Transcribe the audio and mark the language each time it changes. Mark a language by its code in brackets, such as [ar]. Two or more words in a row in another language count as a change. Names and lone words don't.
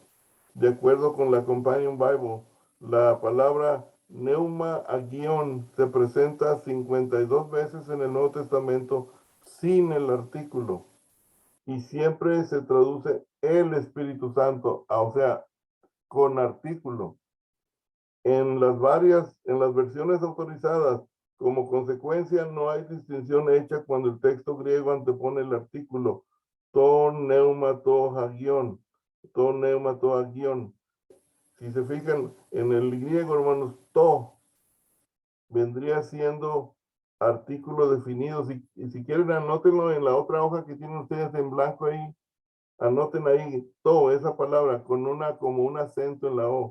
[es] De acuerdo con la Companion Bible, la palabra [el] πνεῦμα ἅγιον [es] se presenta 52 veces en el Nuevo Testamento sin el artículo y siempre se traduce el Espíritu Santo, o sea, con artículo. En las versiones autorizadas, como consecuencia, no hay distinción hecha cuando el texto griego antepone el artículo [el] τὸ πνεῦμα τὸ ἅγιον, τὸ πνεῦμα τὸ ἅγιον. [es] Si se fijan en el griego, hermanos, to vendría siendo artículo definido. Y si quieren, anótenlo en la otra hoja que tienen ustedes en blanco ahí. Anoten ahí to, esa palabra, con como un acento en la O.